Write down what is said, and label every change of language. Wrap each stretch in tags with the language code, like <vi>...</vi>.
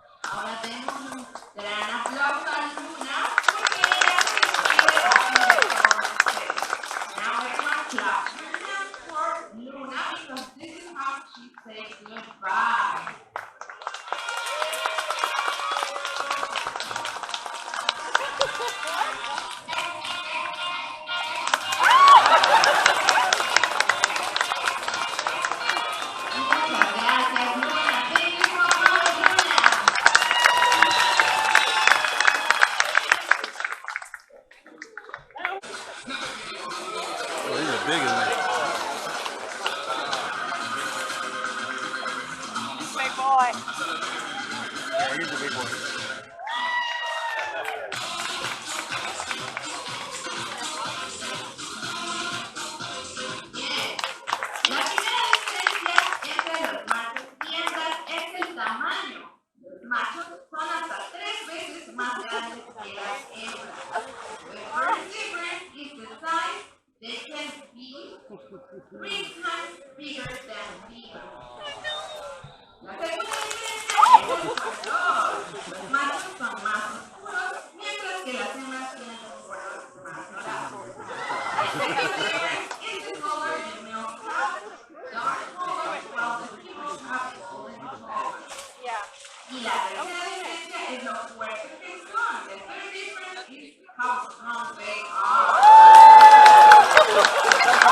<es>Ahora tenemos un gran aplauso a Luna porque ella se despide así de todos ustedes.</es> <en>Now everyone clap your hands for Luna because this is how she says goodbye.</en> <es>Muchas gracias, Luna.</es> <en>Thank you so much, Luna. Oh, these are big in there. Big boy. Yeah, he's a big one.</en> <es>Bien. La primera diferencia entre los machos y hembras es el tamaño. Los machos son hasta 3 veces más grandes que las hembras.</es> <en>The first difference is the size. They can be 3 times bigger than females.</en> <es>La segunda diferencia es el color. Los machos son más oscuros, mientras que las hembras tienen un color más dorado.</es> <en>The second difference is the color the males have. Dark color, while the females have golden color. Yeah.</en> <es>Y la tercera diferencia es lo fuertes que son.</es> <en>The third difference is how strong they are.</en>